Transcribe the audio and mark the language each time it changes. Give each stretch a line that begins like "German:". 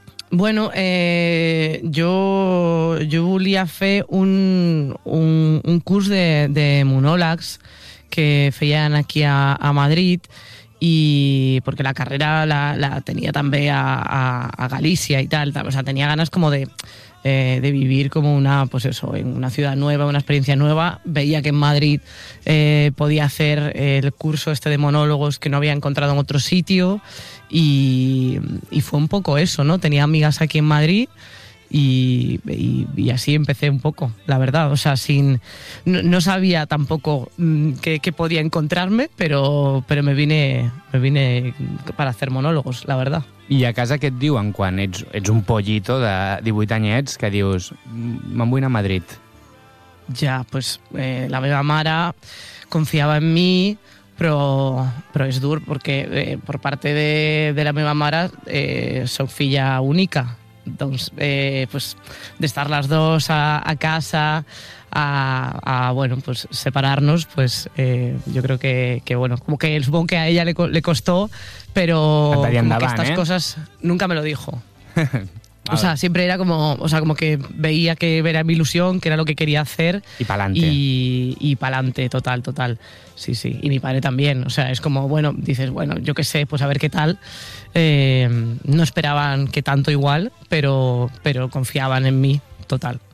Spanish: Bueno, yo
Catalan: volia fer un curs de monòlegs que feien aquí a Madrid,
Spanish: y porque
Catalan: la carrera la tenia també a Galícia i tal.
Spanish: O sea,
Catalan: tenia ganes com
Spanish: de vivir como una, pues eso, en una ciudad nueva, una experiencia nueva. Veía que en Madrid podía hacer el curso este de monólogos que no había encontrado en otro sitio y fue un poco eso, ¿no? Tenía amigas aquí en Madrid y así empecé un poco, la verdad. O sea, no sabía tampoco qué podía encontrarme, pero me vine para hacer monólogos, la verdad.
Catalan: I a casa què et diuen quan ets un pollito de 18 anyets que dius, me'n vull anar a Madrid? Ja, pues la meva mare confiava en mi, però és dur, perquè per part de la meva mare soc filla única. Doncs, pues, d'estar les dues a casa, a bueno, pues, separar-nos, pues, jo crec que, bueno, com que és bon que
Spanish: a ella le costó,
Catalan: però aquestes
Spanish: coses nunca me lo dijo. O sea, siempre era como, o sea, como que veía que era mi ilusión, que era lo que quería hacer. Y pa'lante. Y pa'lante, total, total. Sí, sí. Y mi padre también. O sea, es como, bueno, dices, bueno, yo qué sé, pues a ver qué tal. No esperaban que tanto igual, pero confiaban en mí, total.